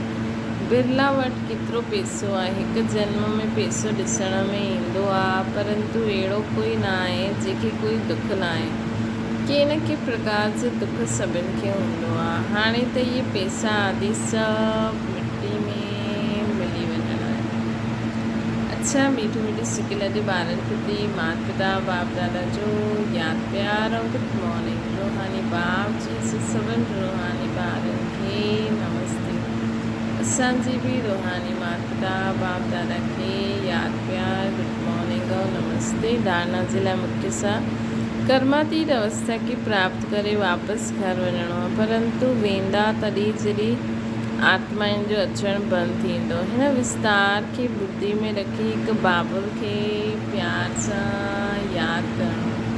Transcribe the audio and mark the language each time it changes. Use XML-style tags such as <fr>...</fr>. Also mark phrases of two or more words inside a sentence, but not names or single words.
<sd>बिरला वटि केतिरो पैसो आहे, हिकु जन्म में पैसो ॾिसण में ईंदो आहे, परंतु अहिड़ो कोई न आहे जंहिंखे कोई दुख न आहे। कंहिं न कंहिं प्रकार जो दुख सभिनि खे हूंदो आहे। हाणे त इहे पैसा आदि सभु मिट्टी में मिली वञणा आहिनि। अच्छा, मीठी मीठी सिकिल जे ॿारनि प्रति माता पिता बाप दादा जो यादि प्यार ऐं</sd> <en>good morning.</en> <sd>रूहानी बाप जी सभिनि रूहानी ॿारनि खे नमस्ते। असांजी बि रूहानी माता पिता बाप दादा खे यादि प्यार</sd> <en>good morning</en> <sd>और नमस्ते। धारणा जे लाइ मुख्य सां कर्मातीत अवस्था खे प्राप्त करे वापसि घर वञिणो आहे, परंतु वेंदा तॾहिं जॾहिं आत्माउनि जो अचणु बंदि थींदो। हिन विस्तार खे बुद्धि में रखी हिकु बाबुल खे प्यार सां यादि करणो।</sd>